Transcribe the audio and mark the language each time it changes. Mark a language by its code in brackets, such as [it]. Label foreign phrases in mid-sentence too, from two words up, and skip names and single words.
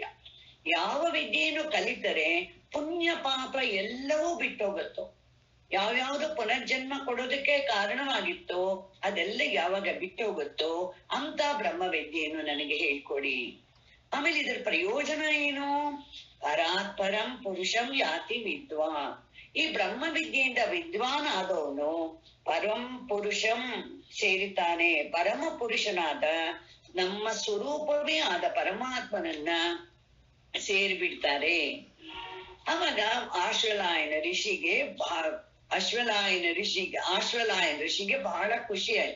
[kn] ಯಾವ ವಿದ್ಯೆಯನ್ನು ಕಲಿತರೆ ಪುಣ್ಯ ಪಾಪ ಎಲ್ಲವೂ ಬಿಟ್ಟೋಗುತ್ತೋ, ಯಾವ್ಯಾವ್ದು ಪುನರ್ಜನ್ಮ ಕೊಡೋದಕ್ಕೆ ಕಾರಣವಾಗಿತ್ತೋ ಅದೆಲ್ಲ ಯಾವಾಗ ಬಿಟ್ಟೋಗುತ್ತೋ ಅಂತ ಬ್ರಹ್ಮ ವಿದ್ಯೆಯನ್ನು ನನಗೆ ಹೇಳ್ಕೊಡಿ. ಆಮೇಲೆ ಇದರ ಪ್ರಯೋಜನ ಏನು? [sa] ಪರಾತ್ ಪರಂ ಪುರುಷಂ ಯಾತಿ ವಿದ್ವಾನ್. [kn] ಈ ಬ್ರಹ್ಮ ವಿದ್ಯೆಯಿಂದ ವಿದ್ವಾನ್ ಆದವನು [sa] ಪರಂ ಪುರುಷಂ [kn] ಸೇರಿತಾನೆ. ಪರಮ ಪುರುಷನಾದ ನಮ್ಮ ಸ್ವರೂಪವೇ ಆದ ಪರಮಾತ್ಮನನ್ನ ಸೇರಿಬಿಡ್ತಾರೆ. ಅವಾಗ ಆಶ್ವಲಾಯನ ಋಷಿಗೆ ಬಹಳ ಖುಷಿ ಆಯ್ತು.